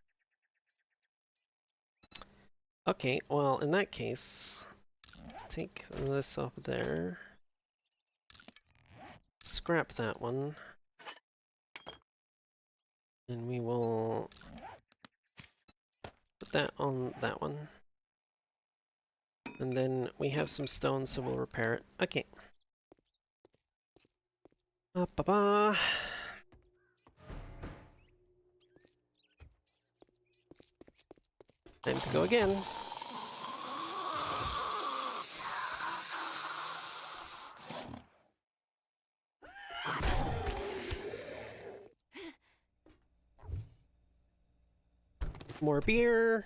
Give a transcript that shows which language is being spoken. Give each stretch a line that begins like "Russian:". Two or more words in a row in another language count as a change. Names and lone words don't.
English: Okay, well, in that case, let's take this off there. Scrap that one. And we will put that on that one. And then we have some stone, so we'll repair it. Okay. Ba-ba-ba. Time to go again. More beer.